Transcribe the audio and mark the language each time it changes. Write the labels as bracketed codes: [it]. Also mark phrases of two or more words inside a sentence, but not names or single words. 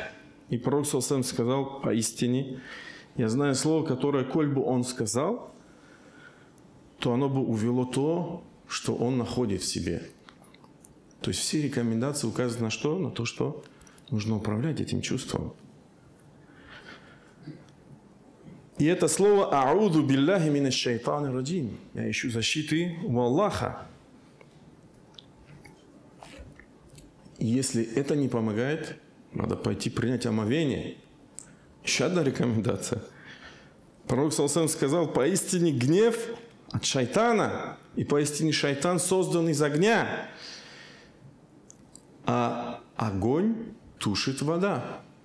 [ru] И пророк сказал: поистине, я знаю слово, которое, коль бы он сказал, то оно бы увело то, что он находит в себе. То есть все рекомендации указывают на что? На то, что нужно управлять этим чувством. И это слово [ar] «أعوذ بالله من الشيطان الرجيم». [ru] Я ищу защиты у Аллаха. И если это не помогает, надо пойти принять омовение. Еще одна рекомендация. Пророк сказал: поистине гнев от шайтана, и поистине шайтан создан из огня, а огонь тушит вода.